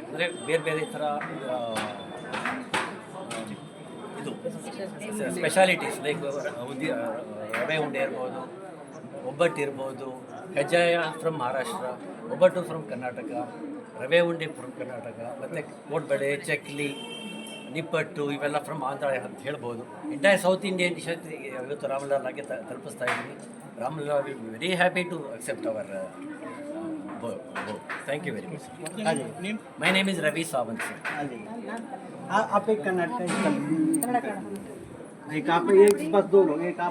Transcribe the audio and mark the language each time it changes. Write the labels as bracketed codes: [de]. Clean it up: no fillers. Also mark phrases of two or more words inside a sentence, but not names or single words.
[kn] ಅಂದರೆ ಬೇರೆ ಬೇರೆ ಥರ ಇದು [en] specialities like [kn] ರವೆ ಉಂಡೆ ಇರ್ಬೋದು, ಒಬ್ಬಟ್ಟು ಇರ್ಬೋದು, ಕಜ್ಜಾಯ ಫ್ರಮ್ ಮಹಾರಾಷ್ಟ್ರ, ಒಬ್ಬಟ್ಟು ಫ್ರಮ್ ಕರ್ನಾಟಕ, ರವೆ ಉಂಡೆ ಫ್ರಮ್ ಕರ್ನಾಟಕ, ಮತ್ತು ಕೋಡ್ಬಳೆ, ಚಕ್ಲಿ, ನಿಪ್ಪಟ್ಟು ಇವೆಲ್ಲ ಫ್ರಮ್ ಆಂಧ್ರ ಅಂತ ಹೇಳ್ಬೋದು. [en] entire South Indian dish [kn] ಇವತ್ತು ರಾಮ್ಲಲ್ಲಾಗೆ ತಲುಪಿಸ್ತಾ ಇದ್ದೀನಿ. [en] Ramlalla will be very happy to accept our thank you very much. My name is Ravi Sawant sir. [hi] आप एक कर्नाटक एक आप एक बस दो लोग, एक आप